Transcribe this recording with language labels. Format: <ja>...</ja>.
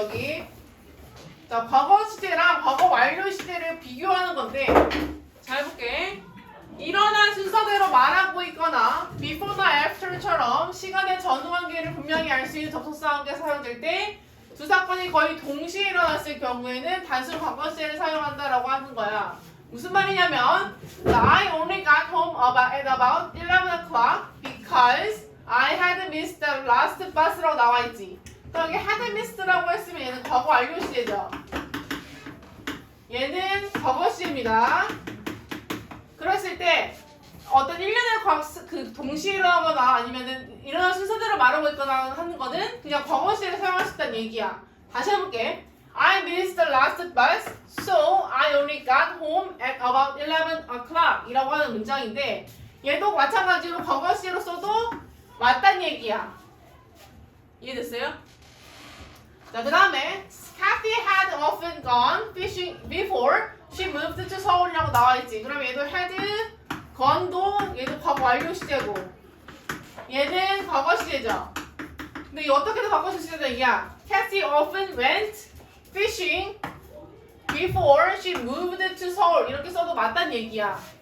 <ko>여기 자, 과거 시제랑 과거 완료 시제를 비교하는 건데 잘 볼게. 일어난 순서대로 말하고 있거나 before나 after처럼 시간의 전후 관계를 분명히 알 수 있는 접속사 관계 사용될 때 두 사건이 거의 동시에 일어났을 경우에는 단순 과거 시제를 사용한다라고 하는 거야. 무슨 말이냐면</ko> <en>I only got home at about 11 o'clock because I had missed the last bus라고</en> <ko>나와 있지. 그럼 여기 had missed라고 했으면 얘는 과거 완료 시제죠. 얘는 과거 시제입니다. 그랬을 때 어떤 일련의 동시에 일어나거나 아니면은 일어난 순서대로 말하고 있거나 하는 거는 그냥 과거 시제를 사용할 수 있다는 얘기야. 다시 해볼게.</ko> <en>I missed the last bus, so I only got home at about 11 o'clock</en> <ko>이라고 하는 문장인데 얘도 마찬가지로 과거 시제로 써도 맞다는 얘기야. 이해됐어요? 자, 그 다음에</ko> <en>Kathy had often gone fishing before she moved to 서울이라고</en> <ko>나와있지. 그럼 얘도 had gone도 얘도 과거 완료 시제고 얘는 과거 시제죠. 근데 이 어떻게든 과거 시제는 얘기야.</ko> <en>Kathy often went fishing before she moved to 서울</en> <ko>이렇게 써도 맞다는 얘기야.</ko>